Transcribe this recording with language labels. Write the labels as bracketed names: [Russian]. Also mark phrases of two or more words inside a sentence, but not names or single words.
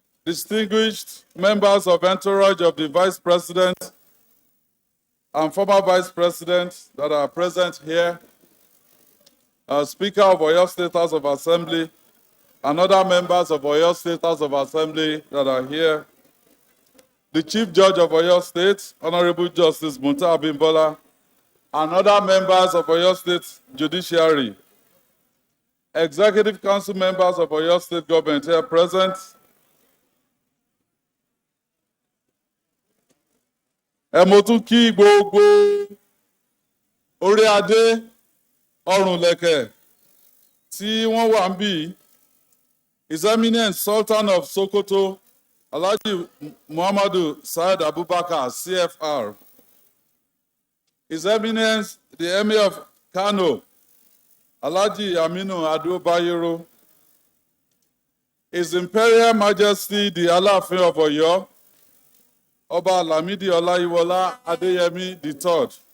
[English] distinguished members of entourage of the Vice President and former Vice President that are present here, Speaker of Oyo State House of Assembly, and other members of Oyo State House of Assembly that are here, the Chief Judge of Oyo State, Honorable Justice Munta Abimbola, and other members of Oyo State Judiciary, Executive Council members of Oyo State Government here present, [Yoruba] mo tún kí gbogbo orí adé ọrùn lẹ̀kẹ̀ tí wọ́n wà ń bí, [English] His Eminence Sultan of Sokoto, Alhaji Muhammadu Said Abubakar, CFR. His Eminence, the Emir of Kano, Alhaji Aminu Ado Bayero. His Imperial Majesty, the Aláàfin of Ọ̀yọ́, Ọba Lamidi Ọláyíwọlá Adéyẹmí III.